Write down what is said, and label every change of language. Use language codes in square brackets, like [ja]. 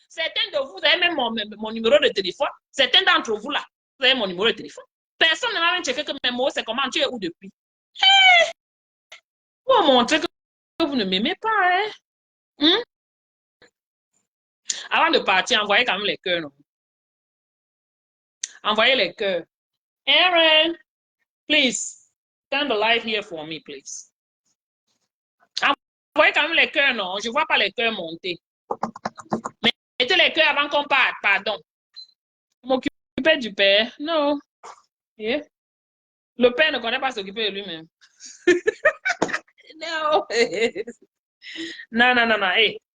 [fr] Certains de vous avez même mon numéro de téléphone. Certains d'entre vous là, vous avez mon numéro de téléphone. Personne ne m'a même checké que mes mots, c'est comment tu es où depuis. Hey! Vous montrez que vous ne m'aimez pas, hein? Avant de partir, envoyez quand même les cœurs, non? Envoyez les cœurs. [en] Aaron, please, turn the light here for me, please. [fr] Envoyez quand même les cœurs, non? Je ne vois pas les cœurs monter. Mais mettez les cœurs avant qu'on parte, pardon. M'occuper du père? Non. Yeah. Le père ne connaît pas s'occuper de lui-même. Non. Non. Hey.